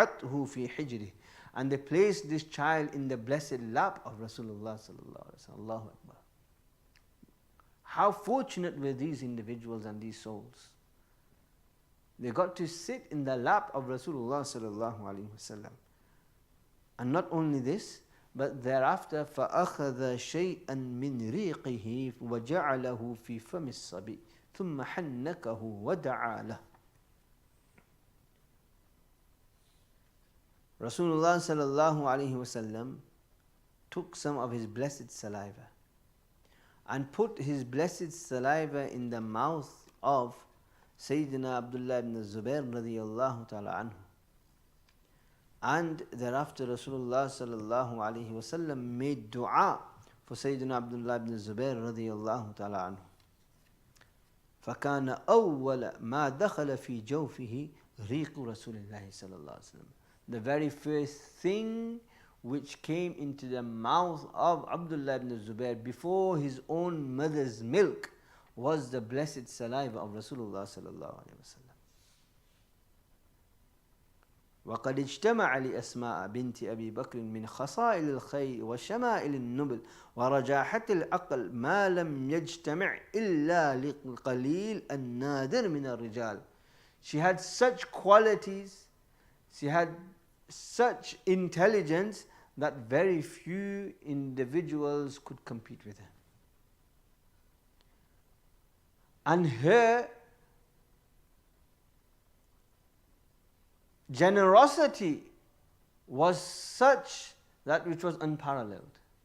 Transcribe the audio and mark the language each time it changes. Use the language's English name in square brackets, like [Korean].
[Arabic] وَوَضَعَتْهُ فِي حِجْرِهِ. [English] And they placed this child in the blessed lap of Rasulullah sallallahu alaihi wasallam. Allahu Akbar. How fortunate were these individuals and these souls. They got to sit in the lap of Rasulullah sallallahu alaihi wasallam. And not only this, but thereafter [Arabic] فَأَخَذَ شَيْئًا مِّن رِيقِهِ وَجَعَلَهُ فِي فَمِ الصَّبِيِّ ثُمَّ حَنَّكَهُ وَدَعَا لَهُ. [English] Rasulullah sallallahu alaihi wasallam took some of his blessed saliva and put his blessed saliva in the mouth of Sayyidina Abdullah ibn Zubair radiyallahu ta'ala anhu. And thereafter Rasulullah sallallahu alaihi wasallam made dua for Sayyidina Abdullah ibn Zubair radiyallahu ta'ala anhu. [Arabic] فَكَانَ أَوَّلَ مَا دَخَلَ فِي جَوْفِهِ رِيقُ رَسُولِ اللَّهِ صلى الله عليه وسلم. [English] The very first thing which came into the mouth of Abdullah ibn Zubair before his own mother's milk was the blessed saliva of Rasulullah sallallahu alaihi wasallam. [Arabic] وقد اجتمع لأسماء بنت أبي بكر من خصائل الخير وشمائل النبل ورجاحة العقل ما لم يجتمع إلا للقليل النادر من الرجال. [English] She had such qualities, she had such intelligence that very few individuals could compete with her. And her generosity was such that which was unparalleled.